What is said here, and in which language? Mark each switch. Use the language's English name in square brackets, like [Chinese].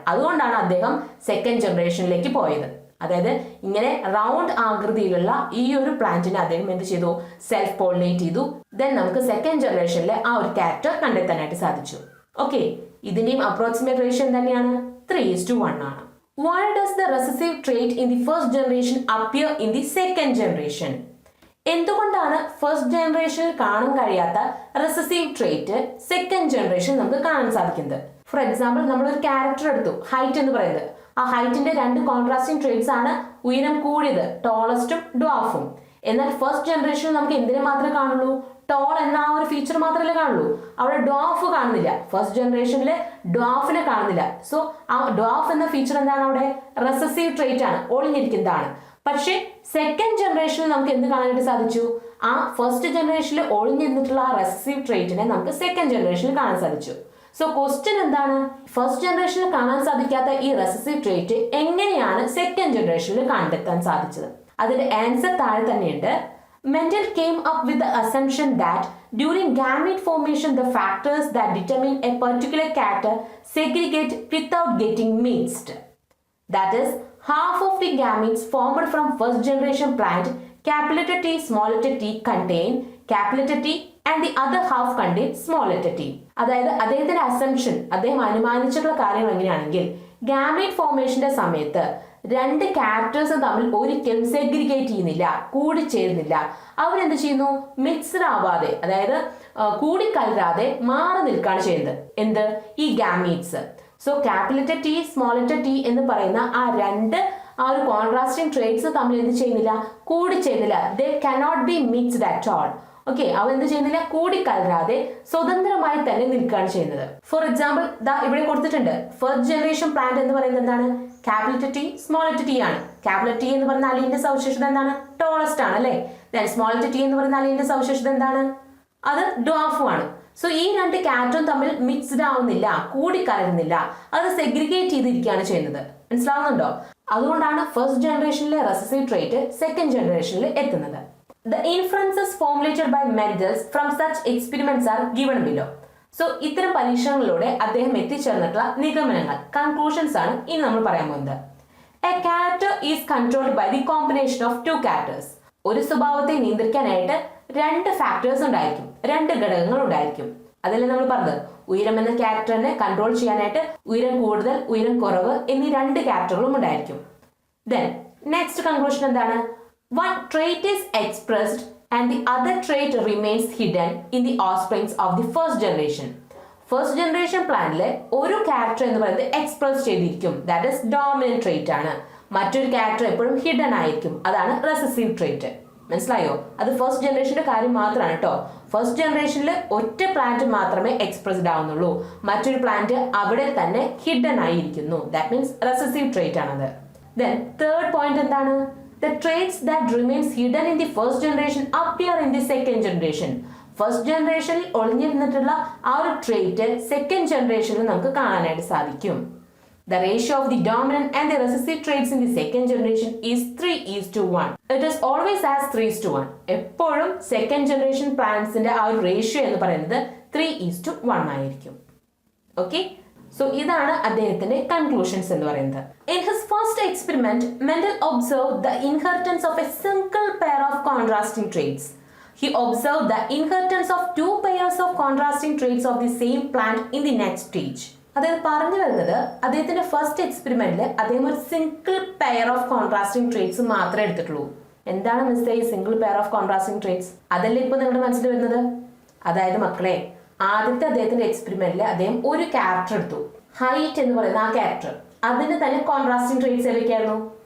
[Malayalam] അതുകൊണ്ടാണ് അദ്ദേഹം സെക്കൻഡ് ജനറേഷനിലേക്ക് പോയത്. അതായത് ഇങ്ങനെ റൗണ്ട് ആകൃതിയിലുള്ള ഈ ഒരു പ്ലാന്റിനെ അദ്ദേഹം എന്ത് ചെയ്തു, സെൽഫ് പോളിനേറ്റ് ചെയ്തു. ദെൻ നമുക്ക് സെക്കൻഡ് ജനറേഷനിലെ ആ ഒരു ക്യാരക്ടർ കണ്ടെത്താനായിട്ട് സാധിച്ചു. ഓക്കെ, ഇതിന്റെയും അപ്രോക്സിമേറ്റ് റേഷ്യോ തന്നെയാണ് 3:1 ആണ്. [English] Why does the recessive trait in the first generation appear in the second generation? [Malayalam] എന്തുകൊണ്ടാണ് ഫസ്റ്റ് ജനറേഷനിൽ കാണാൻ കഴിയാത്ത റെസസീവ് ട്രേറ്റ് സെക്കൻഡ് ജനറേഷൻ നമുക്ക് കാണാൻ സാധിക്കുന്നത്? ഫോർ എക്സാമ്പിൾ, നമ്മൾ ഒരു ക്യാരക്ടർ എടുത്തു, ഹൈറ്റ് എന്ന് പറയുന്നത്. ആ ഹൈറ്റിന്റെ 2 കോൺട്രാസ്റ്റിംഗ് ട്രേറ്റ്സ് ആണ് ഉയരം കൂടിയത്, ടോളസ്റ്റും ഡ്വാഫും. എന്നാൽ ഫസ്റ്റ് ജനറേഷനിൽ നമുക്ക് എന്തിനെ മാത്രമേ കാണുള്ളൂ, ടോൾ എന്ന ആ ഒരു ഫീച്ചർ മാത്രമല്ലേ കാണുള്ളൂ. അവിടെ ഡ്വാഫ് കാണുന്നില്ല, ഫസ്റ്റ് ജനറേഷനിൽ ഡ്വാഫിനെ കാണുന്നില്ല. സോ ആ ഡ്വാഫ് എന്ന ഫീച്ചർ എന്താണ്, അവിടെ റെസസീവ് ട്രേറ്റ് ആണ്, ഒളിഞ്ഞിരിക്കുന്നതാണ്. പക്ഷേ സെക്കൻഡ് ജനറേഷനിൽ നമുക്ക് എന്ത് കാണാനായിട്ട് സാധിച്ചു, ആ ഫസ്റ്റ് ജനറേഷനിൽ ഒളിഞ്ഞിരുന്നിട്ടുള്ള ആ റെസസീവ് ട്രേറ്റിനെ നമുക്ക് സെക്കൻഡ് ജനറേഷനിൽ കാണാൻ സാധിച്ചു. സോ ക്വസ്റ്റ്യൻ എന്താണ്, ഫസ്റ്റ് ജനറേഷനിൽ കാണാൻ സാധിക്കാത്ത ഈ റെസസീവ് ട്രേറ്റ് എങ്ങനെയാണ് സെക്കൻഡ് ജനറേഷനിൽ കണ്ടെത്താൻ സാധിച്ചത്? അതിന്റെ ആൻസർ താഴെ തന്നെയുണ്ട്. [English] Mendel came up with the assumption that during gamete formation the factors that determine a particular character segregate without getting mixed. That is, half of the gametes formed from first generation plant capital T small t contain capital T and the other half contain small t. [Malayalam] അതായത് അദ്ദേഹത്തിന്റെ assumption, അദ്ദേഹം അനുമാനിച്ചിട്ടുള്ള കാര്യങ്ങൾ എങ്ങനെയാണെങ്കിൽ gamete ഫോർമേഷന്റെ സമയത്ത് 2 characters തമ്മിൽ ഒരിക്കലും segregate ചെയ്യുന്നില്ല, കൂടിച്ചേരുന്നില്ല. അവരെന്ത് ചെയ്യുന്നു, മിക്സ്ഡ് ആവാതെ, അതായത് കൂടിക്കലരാതെ മാറി നിൽക്കുകയാണ് ചെയ്യുന്നത്. എന്ത്, ഈ gametes. So capital T small T എന്ന് പറയുന്ന ആ 2 ആ ഒരു കോൺട്രാസ്റ്റിംഗ് ട്രേറ്റ്സ് തമ്മിൽ എന്ത് ചെയ്യുന്നില്ല, കൂടിച്ചേരുന്നില്ല. [English] They cannot be mixed at all. [Malayalam] Okay, അവ എന്ത് ചെയ്യുന്നില്ല, കൂടിക്കലരാതെ സ്വതന്ത്രമായി തന്നെ നിൽക്കുകയാണ് ചെയ്യുന്നത്. ഫോർ എക്സാമ്പിൾ, ഇവിടെ കൊടുത്തിട്ടുണ്ട്, ഫസ്റ്റ് ജനറേഷൻ പ്ലാന്റ് എന്ന് പറയുന്നത് എന്താണ്, ക്യാപിറ്റൽ ടി സ്മോൾ ടി ആണ്. ക്യാപിറ്റൽ ടി എന്ന് പറയുന്ന അലീന്റെ സവിശേഷത എന്താണ്, ടോളസ്റ്റ് ആണ് അല്ലെ. സ്മോൾ ടി എന്ന് പറയുന്ന അലീന്റെ സവിശേഷത എന്താണ്, അത് ഡ്വാഫും ആണ്. സോ ഈ 2 ക്യാരക്ടറും തമ്മിൽ മിക്സ്ഡ് ആവുന്നില്ല, കൂടിക്കലരുന്നില്ല, അത് സെഗ്രിഗേറ്റ് ചെയ്തിരിക്കുകയാണ് ചെയ്യുന്നത്. മനസ്സിലാവുന്നുണ്ടോ? അതുകൊണ്ടാണ് ഫസ്റ്റ് ജനറേഷനിലെ റെസസീവ് ട്രേറ്റ് സെക്കൻഡ് ജനറേഷനിൽ എത്തുന്നത്. [English] The inferences formulated by Mendels from such experiments are given below. [Malayalam] So ഇത്തരം പരീക്ഷണങ്ങളിലൂടെ അദ്ദേഹം എത്തിച്ചേർന്നിട്ടുള്ള നിഗമനങ്ങൾ, കൺക്ലൂഷൻസ് ആണ് ഇനി നമ്മൾ പറയാൻ പോകുന്നത്. [English] A character is controlled by the combination of 2 characters. [Malayalam] ഒരു സ്വഭാവത്തെ നിയന്ത്രിക്കാനായിട്ട് 2 ഫാക്ടേഴ്സ് ഉണ്ടായിരിക്കും, 2 ഘടകങ്ങൾ ഉണ്ടായിരിക്കും. അതല്ലേ നമ്മൾ പറഞ്ഞത്, ഉയരം എന്ന ക്യാരക്ടറിനെ കൺട്രോൾ ചെയ്യാനായിട്ട് ഉയരം കൂടുതൽ, ഉയരം കുറവ് എന്നീ 2 ക്യാരക്ടറുകളും ഉണ്ടായിരിക്കും. ദെൻ നെക്സ്റ്റ് കൺക്ലൂഷൻ എന്താണ്, [English] one trait is expressed and the other trait remains hidden in the offsprings of the first generation. [Malayalam] First generation പ്ലാന്റിലെ ഒരു ക്യാരക്ടർ എന്ന് പറയുന്നത് എക്സ്പ്രസ് ചെയ്തിരിക്കും, [English] that is dominant trait [Malayalam] ആണ്. മറ്റൊരു ക്യാരക്ടർ എപ്പോഴും ഹിഡൻ ആയിരിക്കും, അതാണ് റെസസീവ് ട്രേറ്റ്. മനസ്സിലായോ? അത് ഫസ്റ്റ് ജനറേഷന്റെ കാര്യം മാത്രമാണ് കേട്ടോ. ഫസ്റ്റ് ജനറേഷനിൽ ഒറ്റ പ്ലാന്റ് മാത്രമേ എക്സ്പ്രസ്ഡ് ആവുന്നുള്ളൂ, മറ്റൊരു പ്ലാന്റ് അവിടെ തന്നെ ഹിഡൻ ആയിരിക്കുന്നു, [English] that means [Malayalam] റെസസീവ് ട്രേറ്റ് ആണത്. ദെൻ തേർഡ് പോയിന്റ് എന്താണ്, [English] the traits that remains hidden in the first generation appear in the second generation. [Malayalam] First ജനറേഷനിൽ ഒളിഞ്ഞിരുന്നിട്ടുള്ള ആ ഒരു ട്രേറ്റ് സെക്കൻഡ് ജനറേഷനിൽ നമുക്ക് കാണാനായിട്ട് സാധിക്കും. [English] The ratio of the dominant and the recessive traits in the second generation is 3:1. It is always as 3:1. [Malayalam] എപ്പോഴും second generation പ്ലാന്റ്സിന്റെ ആ ഒരു റേഷ്യോ എന്ന് പറയുന്നത് 3:1 ആയിരിക്കും. ഓക്കെ, സോ ഇതാണ് അദ്ദേഹത്തിന്റെ കൺക്ലൂഷൻസ് എന്ന് പറയുന്നത്. [English] In his first experiment, Mendel observed the inheritance of a single pair of contrasting traits. He observed the inheritance of 2 pairs of contrasting traits of the same plant in the next stage. [Malayalam] അതായത് പറഞ്ഞു വരുന്നത്, അദ്ദേഹത്തിന്റെ first എക്സ്പെരിമെന്റിൽ അദ്ദേഹം ഒരു single pair of contrasting traits മാത്രമേ എടുത്തിട്ടുള്ളൂ. എന്താണ് mister ഈ single pair of contrasting traits? അതല്ലേ ഇപ്പൊ നിങ്ങളുടെ മനസ്സിൽ വരുന്നത്? അതായത് മക്കളെ, ആദ്യത്തെ അദ്ദേഹത്തിന്റെ എക്സ്പെരിമെന്റിൽ അദ്ദേഹം ഒരു ക്യാരക്ടർ എടുത്തു, ഹൈറ്റ് എന്ന് പറയുന്ന ആ ക്യാരക്ടർ. അതിന് തന്നെ കോൺട്രാസ്റ്റിംഗ് ട്രേറ്റ്സ് ഏതൊക്കെയായിരുന്നു?